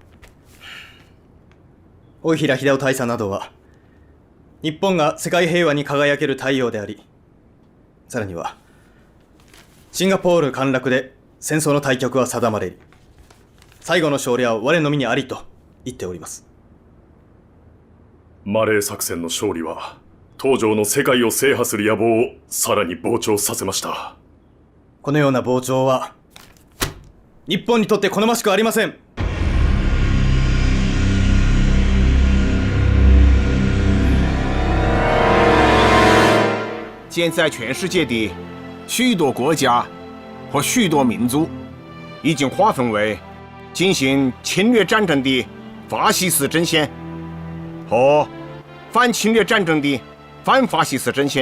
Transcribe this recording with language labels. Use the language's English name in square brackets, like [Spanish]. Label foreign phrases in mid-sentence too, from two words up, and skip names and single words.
[Japanese] 大平秀夫大佐などは、日本が世界平和に輝ける太陽であり、さらには、シンガポール陥落で戦争の大局は定まれり、最後の勝利は我の身にありと言っております。マレー作戦の勝利は、東条の世界を制覇する野望をさらに膨張させました。このような膨張は、日本にとって好ましくありません。 [Chinese] 现在全世界的许多国家和许多民族已经划分为进行侵略战争的法西斯阵线和反侵略战争的反法西斯阵线。